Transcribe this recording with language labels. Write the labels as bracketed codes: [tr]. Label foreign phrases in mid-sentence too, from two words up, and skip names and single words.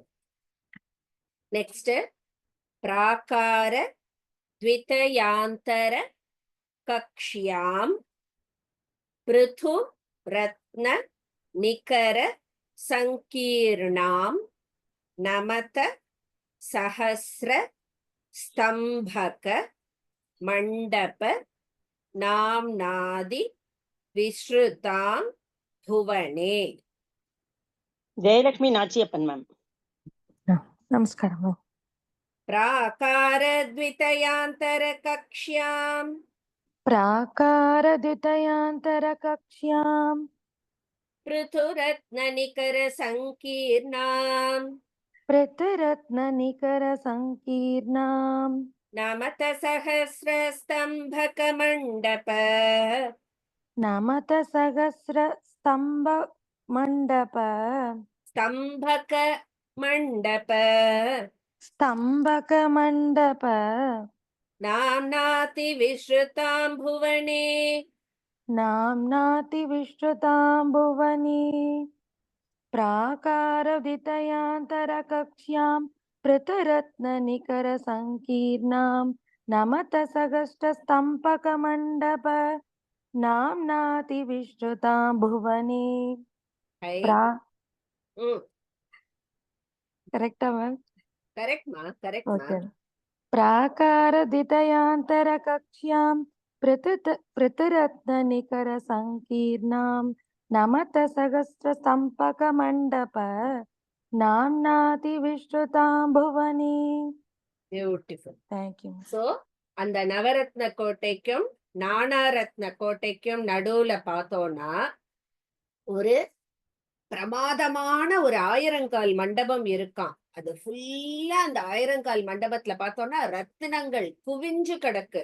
[sa] நெக்ஸ்ட் प्राकार द्वितयान्तर कक्ष्याम् पृथु रत्न निकर सङ्कीर्णाम् नमत सहस्र स्तम्भक मण्डप नाम्नाति विश्रुताम् भुवने. [ta] ஜெயலட்சுமி நாச்சியப்பன் மேம். நமஸ்காரம். [sa] प्राकार द्वितयांतर कक्ष्याम् प्राकारद्वितयांतरकक्ष्याम् पृथुरत्ननिकर संकीर्णाम् पृथुरत्ननिकरसङ्कीर्णाम् नमत सहस्रस्तम्भक मण्डप नमत सहस्र स्तंभ मंडप स्तम्भक मण्डप स्तंभक मंडप नाम्नाति विश्रुताम् भुवने नाम्नाति विश्रुतां भुवनी प्राकारदितयान्तरकक्ष्यां पृथुरत्ननिकरसङ्कीर्णां नमत सहस्रस्तम्भकमण्डप नाम्नाति विश्रुतां भुवनी ஐ प्रा ம் [ta] கரெக்டா மேம் கரெக்ட்மா கரெக்ட்மா [sa] ओके प्राकारदितयान्तरकक्ष्यां पृथुरत्ननिकरसङ्कीर्णां नमत सहस्रस्तम्भकमण्डप नाम्नाति विश्रुतां भुवनी [ta] பியூட்டிஃபுல். [en] thank you [ta] சோ அந்த நவரத்ன கோட்டைக்கும் நானாரத்ன கோட்டைக்கும் நடுவுல பார்த்தோம்னா ஒரு பிரமாதமான ஒரு ஆயிரங்கால் மண்டபம் இருக்காம். அது ஃபுல்லா அந்த ஆயிரங்கால் மண்டபத்துல பார்த்தோம்னா ரத்தினங்கள் குவிஞ்சு கிடக்கு.